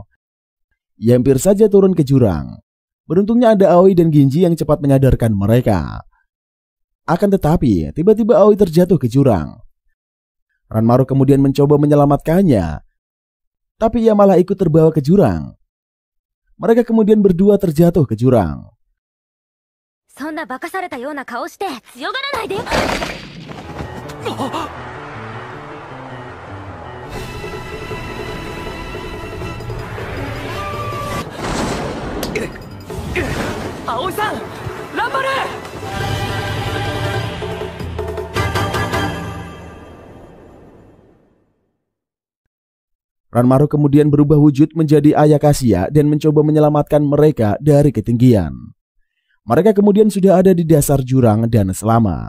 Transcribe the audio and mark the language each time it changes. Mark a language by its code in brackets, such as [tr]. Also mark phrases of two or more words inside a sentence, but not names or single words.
[id] Ia hampir saja turun ke jurang. Beruntungnya ada Aoi dan Ginji yang cepat menyadarkan mereka. Akan tetapi tiba-tiba Aoi terjatuh ke jurang. Ranmaru kemudian mencoba menyelamatkannya. Tapi ia malah ikut terbawa ke jurang. Mereka kemudian berdua terjatuh ke jurang. [ja] そんなバカされたような顔して強がらないでよ。葵さん、ランバル。 [id] Ranmaru kemudian berubah wujud menjadi Ayakashia dan mencoba menyelamatkan mereka dari ketinggian. Mereka kemudian sudah ada di dasar jurang dan selamat.